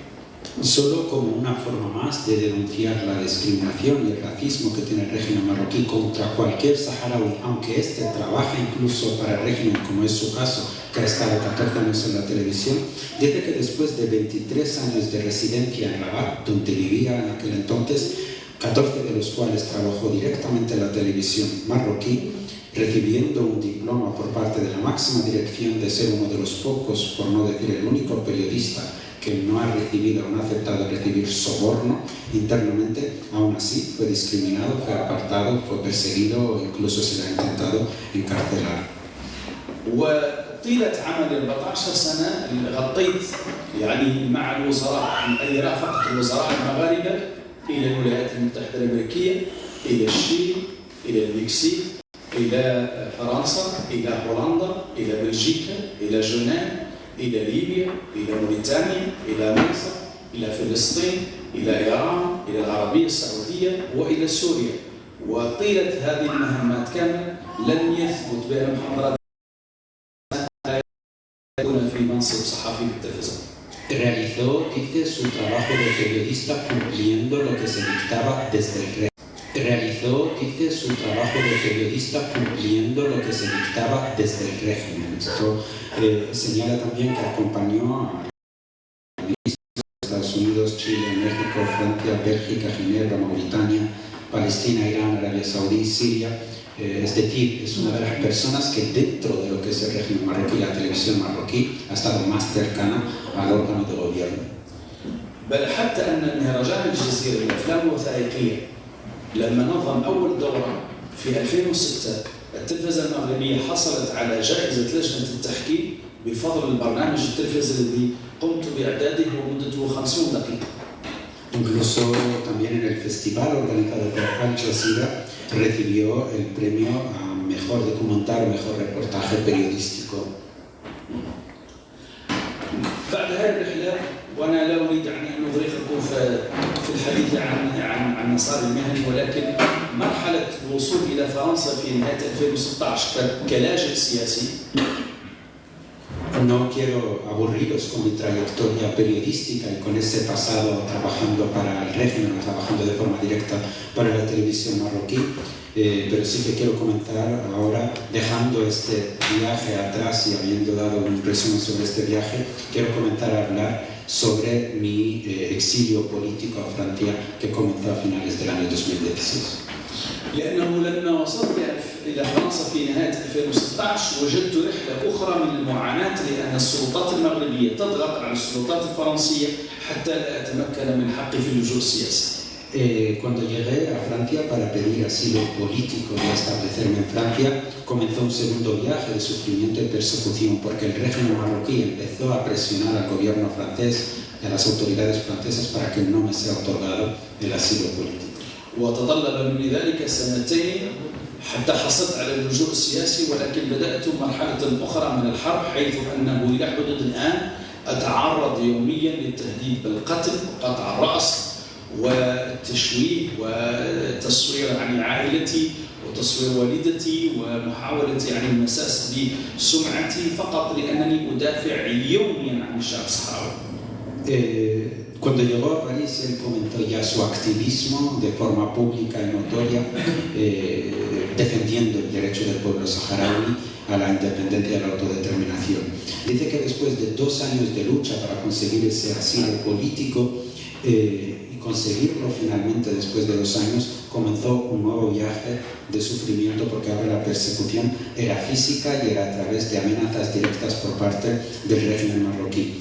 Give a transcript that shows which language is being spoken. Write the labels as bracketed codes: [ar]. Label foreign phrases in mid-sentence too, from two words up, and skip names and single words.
[es] Solo como una forma más de denunciar la discriminación y el racismo que tiene el régimen marroquí contra cualquier saharaui, aunque este trabaja incluso para el régimen, como es su caso, que ha estado 14 años en la televisión, dice que después de 23 años de residencia en Rabat, donde vivía en aquel entonces, 14 de los cuales trabajó directamente en la televisión marroquí, recibiendo un diploma por parte de la máxima dirección de ser uno de los pocos, por no decir el único periodista que no ha recibido o no ha aceptado recibir soborno internamente, aún así fue discriminado, fue apartado, fue perseguido, incluso se le ha intentado encarcelar. [ar] وطيلة عملي 14 سنة غطيت يعني مع الوزراء، أي رافقت الوزراء المغاربة إلى الولايات المتحدة الأمريكية، إلى الشيلي، إلى المكسيك، إلى فرنسا، إلى هولندا، إلى بلجيكا، إلى جنان، إلى ليبيا، إلى موريتانيا، إلى مصر، إلى فلسطين، إلى إيران، إلى العربية السعودية، وإلى سوريا. وطيلة هذه المهمات كاملة لم يثبت بأن محمد يكون في منصب صحفي في التلفزيون. [es] Realizó, dice, su trabajo de periodista cumpliendo lo que se dictaba desde el régimen. Realizó, dice, su trabajo de periodista cumpliendo lo que se dictaba desde el régimen. Esto señala también que acompañó a Estados Unidos, Chile, México, Francia, Bélgica, Ginebra, Mauritania, Palestina, Irán, Arabia Saudí, Siria. Es decir, es una de las personas que dentro de lo que es el régimen marroquí, la televisión marroquí, ha estado más cercana al órgano de gobierno. [ar] بل حتى أن مهرجان الجزيرة للأفلام الوثائقية لما نظم أول دورة في 2006 التلفزة المغربية حصلت على جائزة لجنة التحكيم بفضل البرنامج التلفزي الذي قمت بإعداده ومدته 50 دقيقة. [es] Incluso también en el festival organizado por Al Jazeera recibió el premio a mejor documental o mejor reportaje periodístico. [ar] بعد هذه الرحلة وأنا لا أريد أن أغرقكم في الحديث عن مسار المهني، ولكن مرحلة الوصول إلى فرنسا في نهاية 2016 كلاجئ سياسي. [es] No quiero aburriros con mi trayectoria periodística y con ese pasado trabajando para el régimen o trabajando de forma directa para la televisión marroquí, pero sí que quiero comenzar ahora, dejando este viaje atrás y habiendo dado un resumen sobre este viaje, quiero comenzar a hablar sobre mi exilio político a Francia que comenzó a finales del año 2016. [ar] لأنه لما وصلت إلى فرنسا في نهاية 2016 وجدت رحلة أخرى من المعاناة، لأن السلطات المغربية تضغط على السلطات الفرنسية حتى لا أتمكن من حقي في اللجوء السياسي. [es] Cuando llegué a Francia para pedir asilo político y establecerme en Francia, comenzó un segundo viaje de sufrimiento y persecución porque el régimen marroquí empezó a presionar al gobierno francés y a las autoridades francesas para que no me sea otorgado el asilo político. [ar] وتطلب مني ذلك سنتين حتى حصلت على اللجوء السياسي، ولكن بدأت مرحلة أخرى من الحرب حيث أنه إلى حدود الآن أتعرض يوميا للتهديد بالقتل وقطع الرأس والتشويه وتصوير عن عائلتي وتصوير والدتي ومحاولة المساس بسمعتي فقط لأنني أدافع يوميا عن الشعب الصحراوي. [es] Cuando llegó a París, él comenzó ya su activismo de forma pública y notoria, defendiendo el derecho del pueblo saharaui a la independencia y a la autodeterminación. Dice que después de 2 años de lucha para conseguir ese asilo político, y conseguirlo finalmente después de 2 años, comenzó un nuevo viaje de sufrimiento porque ahora la persecución era física y era a través de amenazas directas por parte del régimen marroquí.